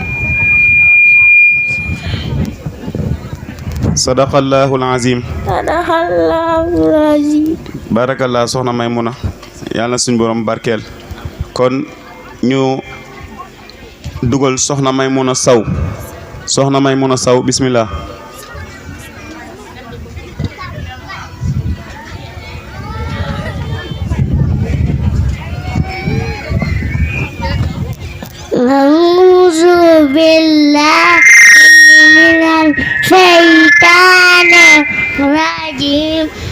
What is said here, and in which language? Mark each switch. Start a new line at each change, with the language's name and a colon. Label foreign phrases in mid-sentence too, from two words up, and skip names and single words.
Arabic: صدق الله العظيم. صدق الله العظيم.
Wolof: barakallah soxna Maymuna yàlla na suñ borom barkeel. kon ñu dugal soxna Maymuna Saw soxna Maymuna Saw bismillah.
Arabic: أعوذ بالله من الشيطان الرجيم.